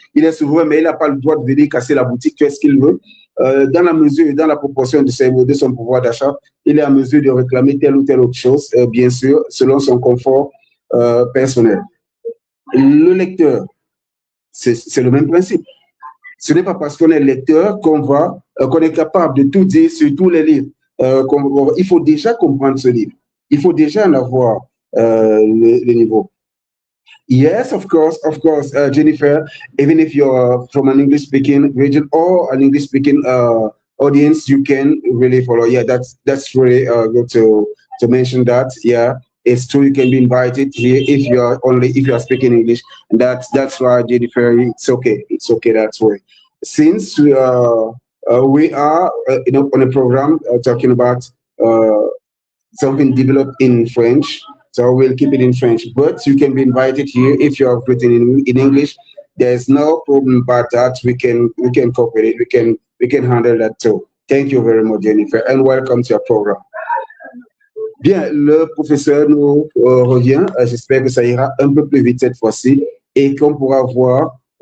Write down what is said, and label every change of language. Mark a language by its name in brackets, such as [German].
[French] Il est souverain, mais il n'a pas le droit de venir casser la boutique, faire ce qu'il veut. Dans la mesure et dans la proportion de son pouvoir d'achat, il est en mesure de réclamer telle ou telle autre chose, bien sûr, selon son confort personnel. Le lecteur, c'est le même principe. Ce n'est pas parce qu'on est lecteur qu'on est capable de tout dire sur tous les livres. Il faut déjà comprendre ce livre. Il faut déjà en avoir le niveau. [English] Yes, of course, Jennifer, even if you're from an English-speaking region or an English-speaking audience, you can really follow. Yeah, that's really good to mention that. Yeah. It's true, you can be invited here if you are speaking English. And that's why, Jennifer, it's okay that way. Since we are on a program talking about something developed in French, so we'll keep it in French. But you can be invited here if you have written in English. There's no problem about that. We can cooperate. We can handle that too. Thank you very much, Jennifer, and welcome to your program. [French] Bien, le professeur nous revient. J'espère que ça ira un peu plus vite cette fois-ci et qu'on pourra voir.